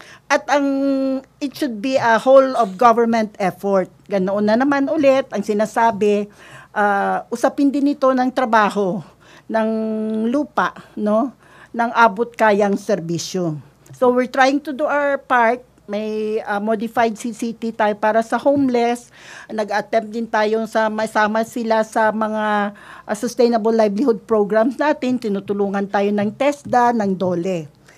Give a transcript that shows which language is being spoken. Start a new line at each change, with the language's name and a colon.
English: At it should be a whole of government effort.
Filipino: Ganoon na naman ulit ang sinasabi, usapin din ito ng trabaho, ng lupa, no? Ng abot kayang serbisyo.
English: So we're trying to do our part.
Filipino: May modified CCT tayo para sa homeless. Nag-attempt din tayo sa masama sila sa mga sustainable livelihood programs natin. Tinutulungan tayo ng TESDA, ng DOLE.